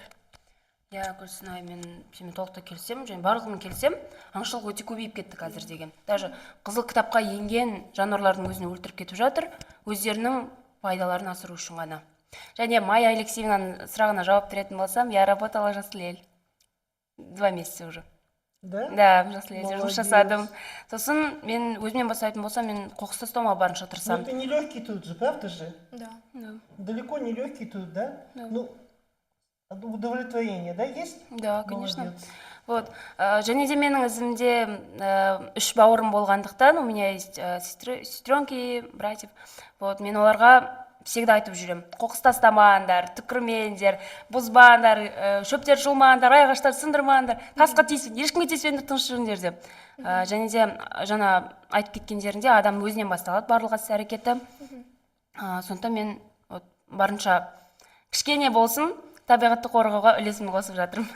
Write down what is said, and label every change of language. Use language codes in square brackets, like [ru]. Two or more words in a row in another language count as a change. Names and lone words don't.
[kk] Гүлсінай, мен сенімен толықтай келісем, және барлығымен келісем, аңшылық өте көбейіп кетті қазір деген. Даже қызыл кітапқа енген жануарлардың өзін өлтіріп кетіп жатыр, өздерінің пайдаларын асыру үшін ғана. Және Майя Алексеевнаның сұрағына жауап беретін болсам, [ru] я работала в Жаслель 2 месяца уже. Да? [kk] Да, в Жаслелде жұмыс жасадым. Сосын мен өзімнен бастайтын болсам, мен қоқыс тастауға барынша [ru] Но [kk] тырысамын. [ru] это не легкий труд же, правда же? Да. Далеко не легкий труд, да? Ну, удовлетворение, да, есть? Да, конечно. Молодец. Вот. [kk] Және де менің ізімде 3 бауырым болғандықтан, [ru] у меня есть сестренки, братьев. Вот, [kk] мен оларға всегда айтып жүрем: қоқыс тастамаңдар, түкірмеңдер, бұзбаңдар, шөптер жұлмаңдар, ағаштар сындырмаңдар, тасқа тиіспеңдер, ешкімге тиіспеңдер, тыныш жүріңдер деп. Және де жаңа айтып кеткендерінде адам өзінен басталады барлық іс-әрекеті. Сондықтан мен барынша кішкене болсын табиғатты қорғауға үлесімді қосып жатырмын.